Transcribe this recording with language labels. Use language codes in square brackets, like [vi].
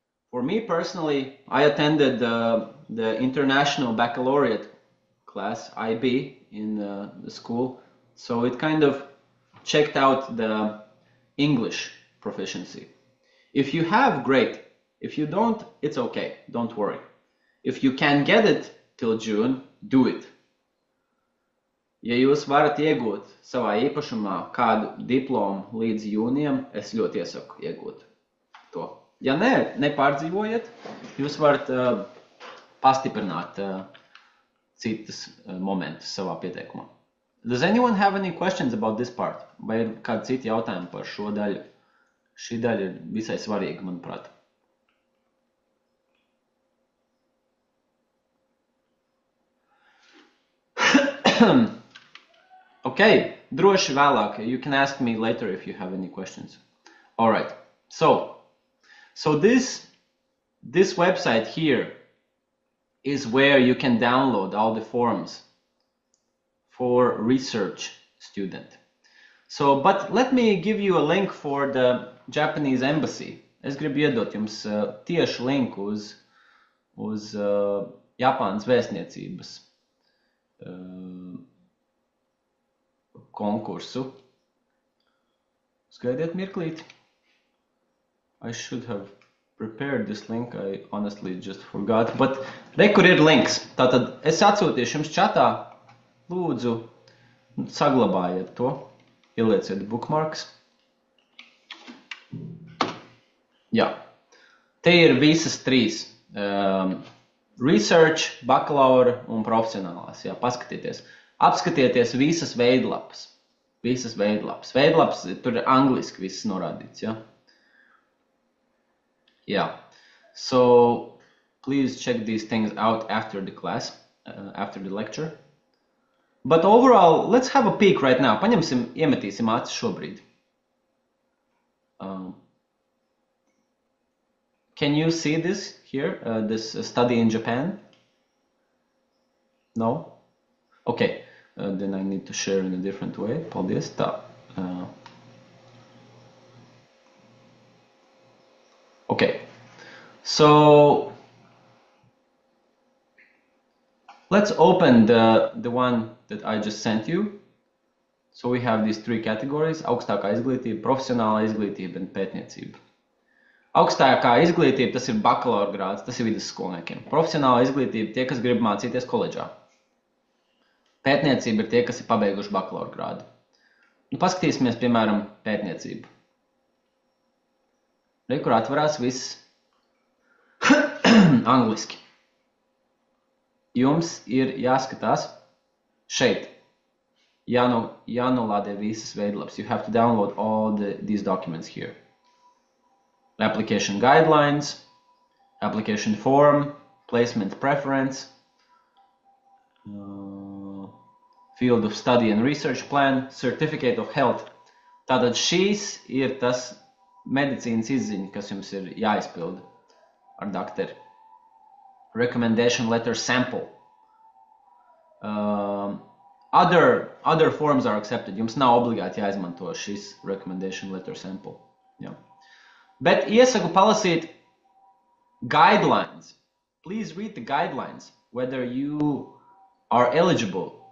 [en] For me personally, I attended the International Baccalaureate class, IB, in the school. So it kind of checked out the English proficiency. If you have, great. If you don't, it's okay. Don't worry. If you can get it till June, do it. [lv] Ja jūs varat iegūt savā īpašumā kādu diplomu līdz jūnijam, es ļoti iesaku iegūt to. Ja nē, nepārdzīvojiet, jūs varat pastiprināt citas momentus savā pieteikumā. [en] Does anyone have any questions about this part? [lv] Vai ir kādi citi jautājumi par šo daļu? Šī daļa ir visai svarīga, manuprāt. Okay, droši vēlāk. [en] You can ask me later if you have any questions. All right. So this website here is where you can download all the forms for research student. So, but let me give you a link for the Japanese embassy. [lv] Es gribu iedot jums tieši linku uz Japānas vēstniecības konkursu. Skaidiet mirklīt. [en] I should have prepared this link. I honestly just forgot. But [lv] re, kur ir links. Tātad es atsūtīšu jums čatā. Lūdzu, saglabājiet to. Ielieciet bookmarks. Jā. Te ir visas trīs. Research, bakalaura un profesionālās. Jā, paskatieties. Apskatieties visas veidlapas. Visas veidlapas. Veidlapas, tur ir angliski viss norādīts, jā. [en] Yeah. So, please check these things out after the class, after the lecture. But overall, let's have a peek right now. [lv] Paņemsim, iemetīsim acis šobrīd. [en] Can you see this here, this study in Japan? No? Okay, then I need to share in a different way. [lv] Paldies. Tā. [en] Okay, so let's open the one that I just sent you. So we have these three categories: [lv] augstākā izglītība, profesionālā izglītība un pētniecība. Augstākā izglītība, tas ir bakalaura grāds, tas ir vidusskolniekiem. Profesionālā izglītība, tie, kas grib mācīties koledžā. Pētniecība ir tie, kas ir pabeiguši bakalaura grādu. Nu, paskatīsimies, piemēram, pētniecību. Re, kur atvarās viss angliski. Jums ir jāskatās šeit. Jānolādē visas veidlapas. [en] You have to download all these documents here. Application guidelines, application form, placement preference, field of study and research plan, certificate of health. [lv] Tātad šīs ir tas medicīnas izziņa, kas jums ir jāizpilda ar dakteri. [en] Recommendation letter sample. Other forms are accepted. [lv] Jums nav obligāti jāizmanto šis recommendation letter sample. Yeah. Bet iesaku palasīt guidelines. [en] Please read the guidelines, whether you are eligible.